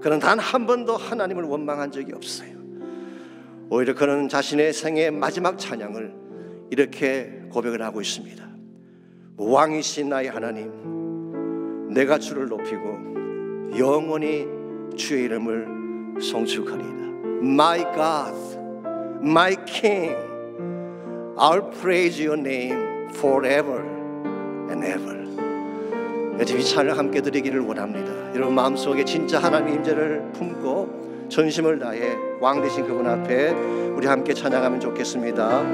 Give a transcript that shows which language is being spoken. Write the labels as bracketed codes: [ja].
[ko] 그는 단 한 번도 하나님을 원망한 적이 없어요. 오히려 그는 자신의 생애의 마지막 찬양을 이렇게 고백을 하고 있습니다. 왕이신 나의 하나님, 내가 주를 높이고 영원히 주의 이름을 송축하리이다. [en] My God, my King, I'll praise your name forever and ever. [ko] 이 찬을 함께 드리기를 원합니다. 여러분 마음속에 진짜 하나님의 임재를 품고 전심을 다해 왕 되신 그분 앞에 우리 함께 찬양하면 좋겠습니다.